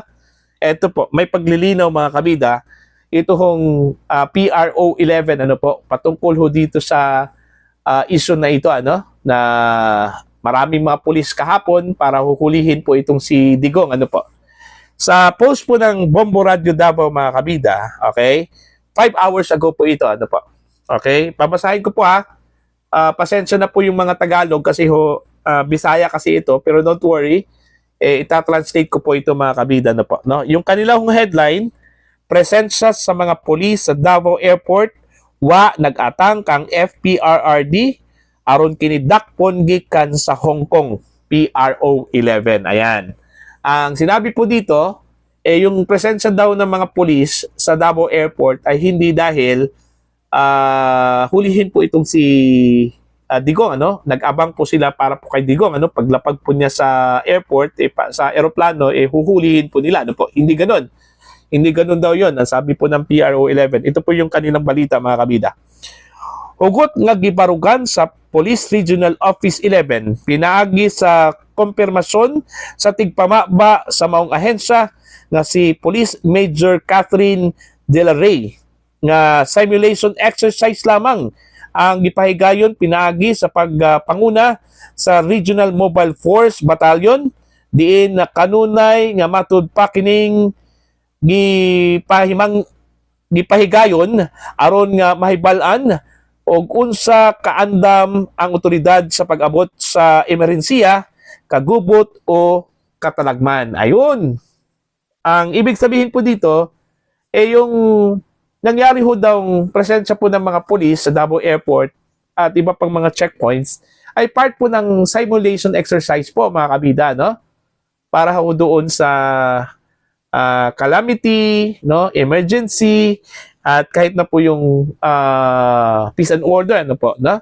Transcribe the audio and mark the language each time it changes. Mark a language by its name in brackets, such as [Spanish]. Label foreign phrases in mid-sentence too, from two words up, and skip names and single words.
[Filipino] Ito po, may paglilinaw mga kabida, ito hong PRO 11, ano po, patungkol ho dito sa issue na ito, ano, na maraming mga pulis kahapon para huhulihin po itong si Digong, ano po. Sa post po ng Bombo Radio Davao mga kabida, okay, 5 hours ago po ito, ano po. Okay, babasahin ko po pasensya na po yung mga Tagalog kasi ho, Bisaya kasi ito, pero [English] don't worry, [Filipino] ita-translate ko po ito mga kabida na po, no? Yung kanilang headline, [Cebuano] presensya sa mga pulis sa Davao Airport, wa nag-atang kang FPRRD aron kini dakpon gikan sa Hong Kong, PRO 11. Ayan. [Filipino] Ang sinabi po dito, yung presensya daw ng mga pulis sa Davao Airport ay hindi dahil hulihin po itong si Digong, ano? Nag-abang po sila para po kay Digong, ano? Paglapag po niya sa airport, sa eroplano, huhulihin po nila, ano po? Hindi ganoon. Hindi ganoon daw 'yon. Ang sabi po ng PRO 11. Ito po yung kanilang balita mga kabida. [Cebuano] Hugot nga gibarugan sa Police Regional Office 11, pinaagi sa kompirmasyon sa tigpamaba sa maong ahensya nga si Police Major Catherine De La Rey nga [English] simulation exercise [Cebuano] lamang ang gipahigayon pinaagi sa pagpanguna sa Regional Mobile Force Battalion diin na kanunay nga matud pa kining gipahigayon aron nga mahibal-an og unsa kaandam ang otoridad sa pag-abot sa emerhensiya, kagubot o katalagman. [Filipino] Ayun. Ang ibig sabihin po dito yung nangyari ho daw presensya po ng mga pulis sa Davao Airport at iba pang mga checkpoints ay part po ng [English] simulation exercise [Filipino] po mga kabida, no? Para ho doon sa calamity, no, emergency, at kahit na po yung [English] peace and order, [Filipino] ano po, no?